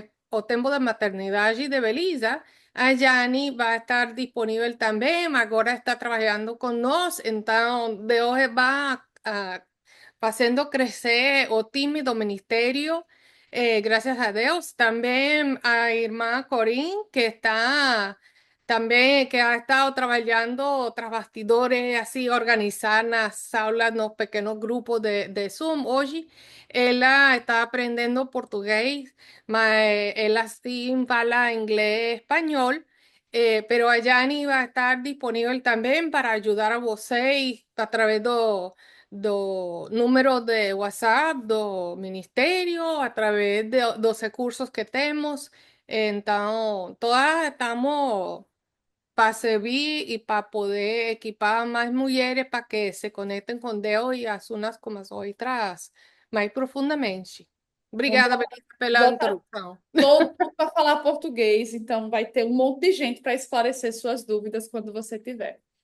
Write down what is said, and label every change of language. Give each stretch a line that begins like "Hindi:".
Portuguese: o tempo da maternidade de Belisa, a Yani vai estar disponível também, agora está trabalhando conosco, então Deus vai
Spanish: haciendo crecer
Portuguese: o tímido ministerio,
Spanish: gracias a Dios. También a Irma Corín, que está también, que ha estado trabajando tras bastidores, así, organizar las aulas, los pequeños grupos de Zoom. Hoy, ella está aprendiendo portugués, mas ella sí habla inglés, español. Pero a Yani va a estar disponible también para ayudar a
Portuguese: vocês a través do número de WhatsApp do Ministério, a través dos recursos que temos. Então, todas estamos para servir e para poder equipar mais mulheres para que se conectem com Deus e as unas com as outras mais profundamente. Obrigada, Vamos Belisa, pela botar introdução. todo mundo para falar português, então vai ter um monte de gente para esclarecer suas dúvidas quando você tiver.